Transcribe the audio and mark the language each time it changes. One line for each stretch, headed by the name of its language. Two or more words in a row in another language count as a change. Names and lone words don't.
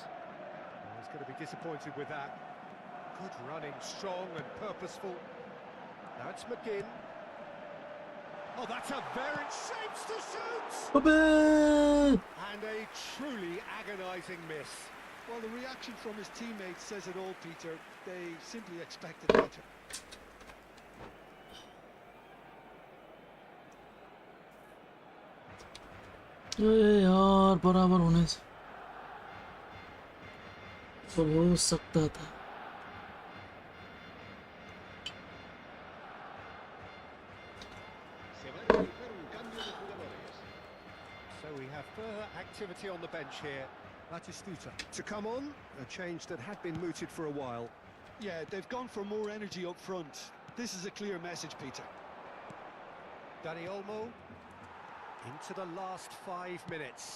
English: Oh, he's going to be disappointed with that. Good running, strong and purposeful. Now it's McGinn. Oh, that's a very shapes to shoot! Baba! And a truly agonising miss. Well, the reaction from his teammates says it all, Peter. They simply expected better.
Hindi: अरे यार बराबर होने से तो हो सकता था.
Spanish: Se va a realizar un cambio de jugadores.
English: So we have further activity on the bench here. Batistuta to come on, a change that had been mooted for a while. Yeah, they've gone for more energy up front. This is a clear message, Peter. Dani Olmo into the last 5 minutes.